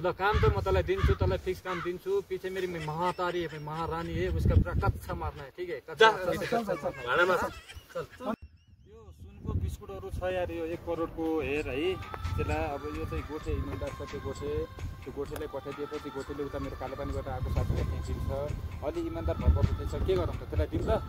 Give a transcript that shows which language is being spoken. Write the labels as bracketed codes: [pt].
[ne] ल काम त म तँलाई दिन्छु, तँलाई फिक्स काम दिन्छु। [hi] पीछे मेरी महातारी है, महारानी है, उसका पूरा कच्चा मारना है ठीक है। [ne] यो सुनको बिस्कुटहरू छ यार, यो 1 करोडको हेर है। त्यसलाई अब यो चाहिँ गोठे इमान्दार छ, त्यो गोठेलाई पठाइदिएपछि गोठेले उता मेरो कालोपानीबाट आएको साथीलाई दिन्छ। अलि इमान्दार भएको छ, के गरौँ त त्यसलाई दिन्छ